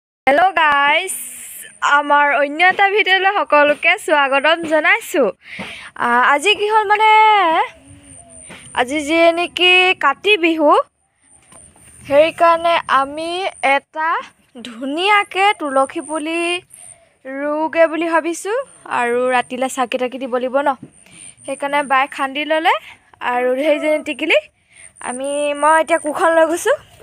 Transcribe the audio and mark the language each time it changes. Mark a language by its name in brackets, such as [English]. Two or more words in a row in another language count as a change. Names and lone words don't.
[English] hello guys [Assamese] আমাৰ অন্য এটা ভিডিঅ'লৈ সকলোকে স্বাগতম জনাইছু। আজি কি হল মানে আজি যে নেকি কাতি বিহু হেৰি কাৰণে আমি এটা ধুনিয়াকে তুলসী পুলি ৰুগে বুলি ভাবিছো আৰু ৰাতিলে চাকি তাকি দিব লাগিব ন সেইকাৰণে বাই খান্দি ললে আৰু সেই যে টিকিলি মই এতিয়া কুখন লৈ গৈছো।